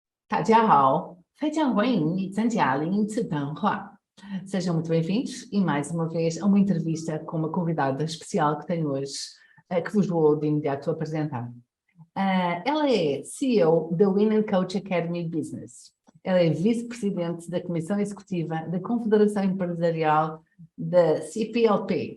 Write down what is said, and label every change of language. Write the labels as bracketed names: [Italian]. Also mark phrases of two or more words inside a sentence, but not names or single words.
[Chinese] 大家好，非常欢迎你参加另一次谈话. [Portuguese] Sejam muito bem-vindos e mais uma vez a uma entrevista com uma convidada especial que tenho hoje, que vos vou de imediato apresentar. Ela é CEO da Win Coach Academy Business. Ela é vice-presidente da Comissão Executiva da Confederação Empresarial da CPLP.